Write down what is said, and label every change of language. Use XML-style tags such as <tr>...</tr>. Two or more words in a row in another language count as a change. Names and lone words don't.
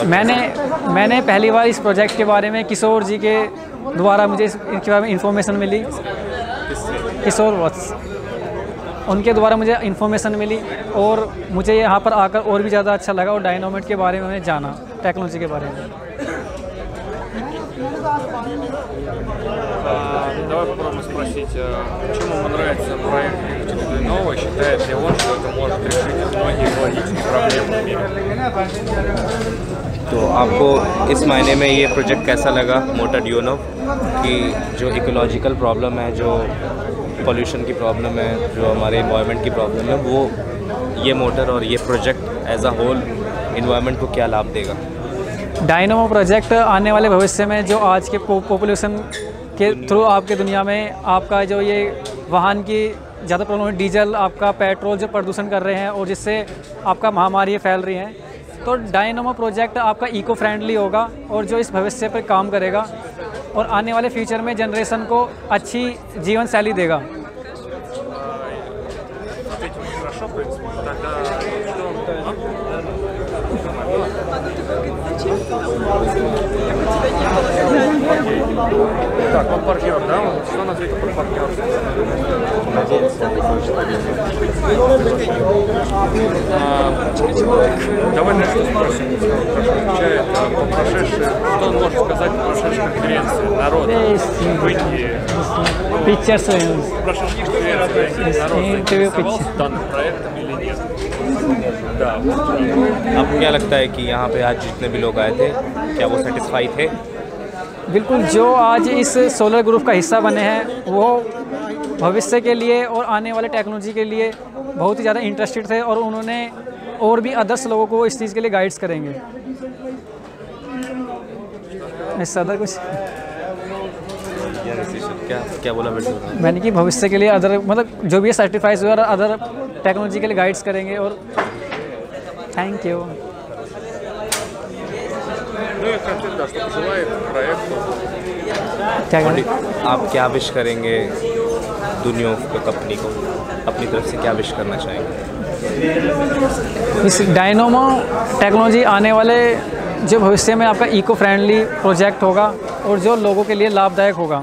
<hi>मैंने पहली बार इस प्रोजेक्ट के बारे में किशोर जी के द्वारा मुझे इनके बारे में इंफॉर्मेशन मिली। किशोर वत्स, उनके द्वारा मुझे इंफॉर्मेशन मिली और मुझे यहाँ पर आकर और भी ज़्यादा अच्छा लगा और डायनामोट के बारे में मैंने जाना, टेक्नोलॉजी के बारे में।</hi> <ru>Давай попробуем спросить, почему ему нравится проект Duinova, считает ли он, что это может решить многие экологические проблемы в мире?</ru> <hi>तो आपको इस मायने में ये प्रोजेक्ट कैसा लगा मोटर ड्यूनोव, कि जो</hi> <en>ecological problem</en> <hi>है, जो पोल्यूशन की प्रॉब्लम है, जो हमारे इन्वायरमेंट की प्रॉब्लम है, वो ये मोटर और ये प्रोजेक्ट</hi> <en>as a whole environment</en> <hi>को क्या लाभ देगा? डायनामो प्रोजेक्ट आने वाले भविष्य में जो आज के पॉपुलेशन के थ्रू आपके दुनिया में आपका जो ये वाहन की ज़्यादा प्रॉब्लम है, डीजल, आपका पेट्रोल जो प्रदूषण कर रहे हैं और जिससे आपका महामारी फैल रही हैं, तो डायनामो प्रोजेक्ट आपका</hi> <en>eco friendly</en> <hi>होगा और जो इस भविष्य पर काम करेगा और आने वाले फ्यूचर में जनरेशन को अच्छी जीवन शैली देगा।</hi> <ru>Так, он партнер, да? Что он ответил про партнерство? Давай начнем спросим, отвечает по прошедшей, что он может сказать о прошедшей конференции народа в Индии? Прошедшей конференции народ заинтересовался данным проектом или нет? Да.</ru> <hi>आपको क्या लगता है कि यहाँ पे आज जितने भी लोग आए थे, क्या वो सेटिस्फाई थे? बिल्कुल, जो आज इस</hi> <en>solar group</en> <hi>का हिस्सा बने हैं वो भविष्य के लिए और आने वाले टेक्नोलॉजी के लिए बहुत ही ज़्यादा इंटरेस्टेड थे और उन्होंने और भी अदर्स लोगों को इस चीज़ के लिए गाइड्स करेंगे। इससे अदर कुछ क्या बोला बेटा? मैंने कि भविष्य के लिए अदर, मतलब जो भी सर्टिफाइज हुआ</hi> <en>other technology</en> <hi>के लिए गाइड्स करेंगे। और</hi> <en>thank you.</en> <ru>Ну и конкретно, да, что пожелает проекту.</ru> <hi>क्या करें? आप क्या विश करेंगे दुनिया को, कंपनी को, अपनी तरफ से क्या विश करना चाहेंगे? इस डायनामो टेक्नोलॉजी आने वाले जो भविष्य में आपका</hi> <en>eco friendly project</en> <hi>होगा और जो लोगों के लिए लाभदायक होगा।</hi>